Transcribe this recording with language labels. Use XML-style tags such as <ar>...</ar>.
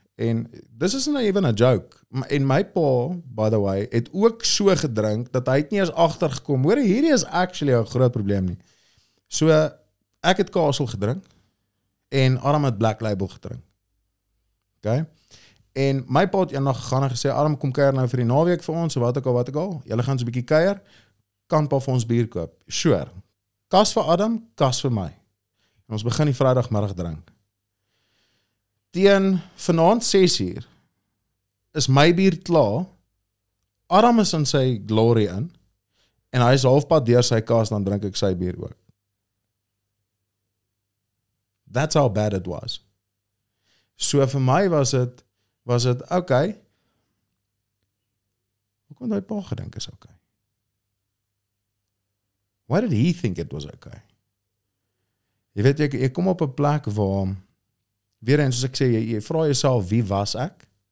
<en>En this is not even a joke.</en> <af>En my pa,</af> <en>by the way,</en> <af>het ook so gedrink, dat hy het nie eens agtergekom. Hoor, hierdie is actually 'n groot probleem nie. So, ek het Castle gedrink, en Adam het Black Label gedrink.</af> <en>Okay?</en> <af>En my pa het eendag gegaan en gesê, Adam, kom kuier nou vir die naweek vir ons, wat ek al. Julle gaan so 'n bietjie kuier, kan pa vir ons bier koop.</af> <en>Sure.</en> <af>Kas vir Adam, kas vir my. En ons begin die Vrydagmiddag drink. Teen vanaand 6:00 is my bier klaar, Adam is in sy glory in, en hy is halfpad deur sy kas, dan drink ek sy bier ook.</af> <en>That's how bad it was.</en> <af>So vir my was dit, okay, hoe kon hy pa gedink is okay?</af> <en>Why did he think it was okay?</en> <af>Jy weet, jy kom op 'n plek waar, weer eens soos ek sê, jy vra jouself, wie was ek?</af>